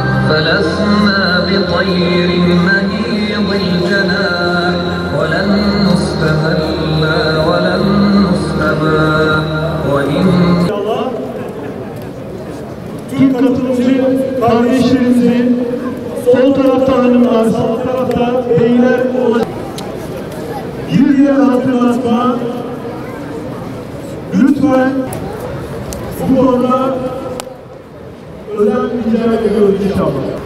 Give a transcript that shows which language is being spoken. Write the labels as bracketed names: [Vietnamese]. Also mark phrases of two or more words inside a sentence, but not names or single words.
[Arabic] فلسنا بطير مهيض الجناح ولن نستهلا ولن نستبا وإن [Turkish] Tüm katılımcı kardeşlerimizi sol tarafta hanımlar, sağ tarafta beyler olacak. Bir diğer hatırlatma, lütfen bu konuda özel rica ediyoruz inşallah.